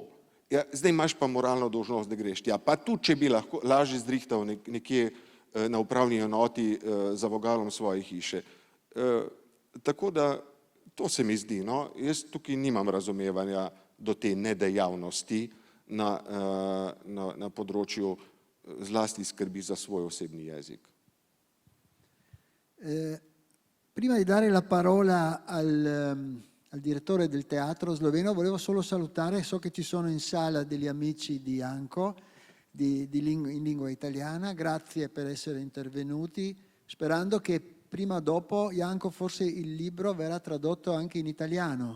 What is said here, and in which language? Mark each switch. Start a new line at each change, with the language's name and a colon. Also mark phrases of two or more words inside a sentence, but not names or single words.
Slovenian: Ja, zdaj imaš pa moralno dolžnost, da greš tja. Pa tudi, če bi lahko lažje zrihtal nekje na upravni enoti za vogalom svoje hiše. Tako da to se mi zdi, no, jaz tukaj nimam razumevanja do te nedejavnosti na področju zlasti skrbi za svoj osebni jezik.
Italian: Prima di dare la parola al direttore del teatro sloveno, volevo solo salutare, so che ci sono in sala degli amici di Janko in lingua italiana, grazie per essere intervenuti, sperando che prima o dopo, Janko, forse il libro verrà tradotto anche in italiano.